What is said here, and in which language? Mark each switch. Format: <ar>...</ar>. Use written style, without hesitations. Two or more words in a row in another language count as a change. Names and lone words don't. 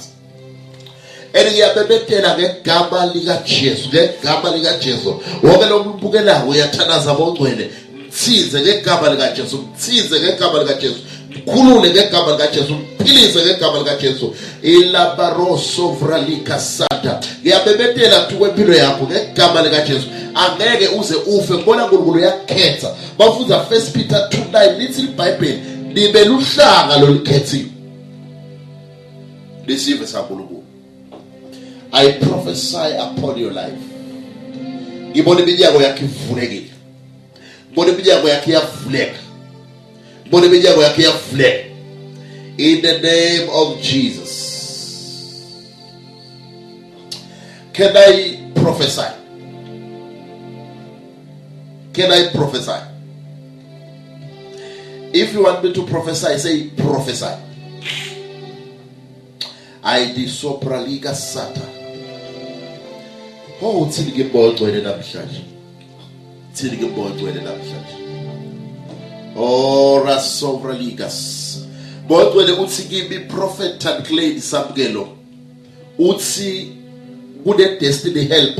<ss>Ngiyabebethela ngegama lika Jesu, ngegama lika Jesu. Wonke lo mbukela uyathanaza bongcwele. Mthize ngegama lika Jesu, mthize ngegama lika Jesu. Mkhulule ngegama lika Jesu, mphilise ngegama lika Jesu. Ilabaroso vralika sata. Ngiyabebethela kwempilo yakho ngegama lika Jesu. Angeke uze ufe ngoba uNkulunkulu yakhetha. Bafuza 1 Peter 2:9</ss> <en>little Bible</en> <ss>libe luhlanga lolikhethiwe. Lisive sankulunkulu.</ss> <en>I prophesy upon your life.</en> <ss>Ngibona iminyango yakho ivulekile. Ngibona iminyango yakho iyavuleka. Ngibona iminyango yakho iyavuleka.</ss> <en>In the name of Jesus. Can I prophesy? Can I prophesy? If you want me to prophesy, say prophesy. I di sopra liga sata.</en> <ss>Oh, uthini ke mbongcwele namhlanje. Uthini ke mbongcwele namhlanje. Oh, rasovra ligas. Mbongcwele uthi kimi prophet Tanclay Samkelo. Uthi kude</ss> <en>destiny helper.</en>